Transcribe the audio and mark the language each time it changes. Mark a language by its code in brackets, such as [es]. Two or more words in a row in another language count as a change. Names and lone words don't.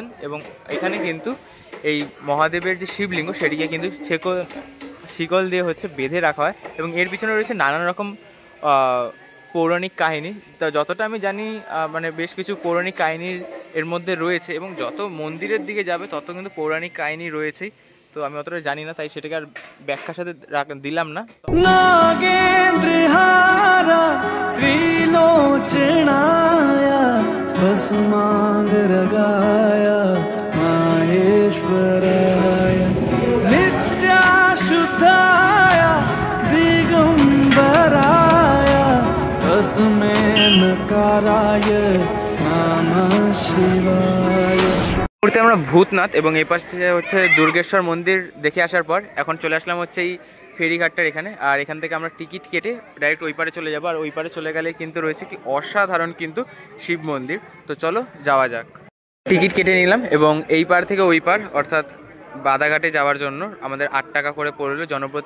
[bn] এবং এখানে কিন্তু এই মহাদেবের যে শিবলিঙ্গ সেটিকে কিন্তু শিকল দিয়ে হচ্ছে বেঁধে রাখা হয়। এবং এর পিছনে রয়েছে নানান রকম পৌরাণিক কাহিনী। তা যতটা আমি জানি মানে বেশ কিছু পৌরাণিক কাহিনী এর মধ্যে রয়েছে, এবং যত মন্দিরের দিকে যাবে তত কিন্তু পৌরাণিক কাহিনী রয়েছেই। তো আমি অতটা জানি না, তাই সেটাকে আর ব্যাখ্যার সাথে দিলাম না। [sa] नागेंद्रहारा त्रिलोचनाया भस्मांग रगाया माहेश्वराय नित्याशुद्धाया दिगंबराया तस्मै नकाराय नमः शिवाय। [bn] মুহূর্তে আমরা ভূতনাথ এবং এই পাশ থেকে হচ্ছে দুর্গেশ্বর মন্দির দেখে আসার পর এখন চলে আসলাম হচ্ছে এই ফেরিঘাটটার এখানে। আর এখান থেকে আমরা টিকিট কেটে ডাইরেক্ট ওই পারে চলে যাবো। আর ওই পারে চলে গেলে কিন্তু রয়েছে কি অসাধারণ কিন্তু শিব মন্দির। তো চলো যাওয়া যাক। টিকিট কেটে নিলাম এবং এই পার থেকে ওই পার অর্থাৎ বাদাঘাটে যাওয়ার জন্য আমাদের 8 টাকা করে পড়লো জনপ্রতি।